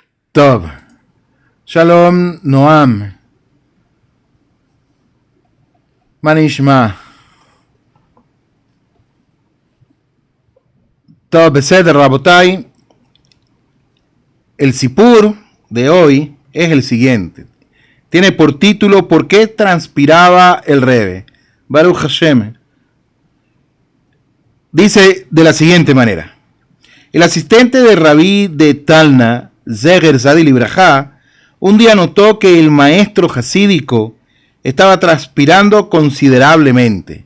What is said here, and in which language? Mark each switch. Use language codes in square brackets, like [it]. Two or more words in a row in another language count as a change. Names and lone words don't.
[he] טוב. שלום, Noam. מה נשמע. טוב, בסדר, רבותי. [es] El Sipur de hoy es el siguiente. Tiene por título ¿Por qué transpiraba el Rebe? [he] ברוך השם. [es] Dice de la siguiente manera. El asistente de Rabí de Talna, [he] זכר צדיק לברכה, [es] un día notó que el maestro hasídico estaba transpirando considerablemente.